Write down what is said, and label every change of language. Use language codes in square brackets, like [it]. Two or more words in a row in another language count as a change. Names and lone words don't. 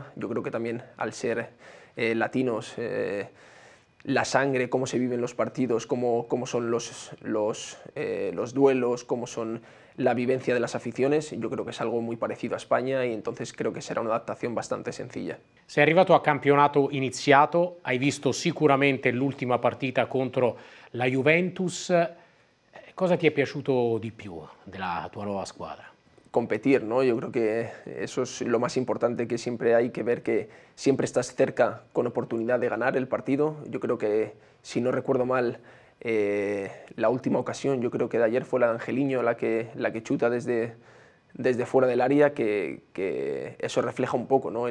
[es] Yo creo que también al ser latinos, la sangre, cómo se viven los partidos, cómo son los duelos, cómo son la vivencia de las aficiones, yo creo que es algo muy parecido a España y entonces creo que será una adaptación bastante sencilla. [it] Sei arrivato a campionato iniziato, hai visto sicuramente l'ultima partita contro la Juventus. Cosa ti è piaciuto di più della tua nuova squadra? [es] Competir, ¿no? Yo creo que eso es lo más importante, que siempre hay que ver que siempre estás cerca con oportunidad de ganar el partido. Yo creo que, si no recuerdo mal, la última ocasión, yo creo que de ayer fue la de Angeliño la que chuta desde fuera del área, que eso refleja un poco, ¿no?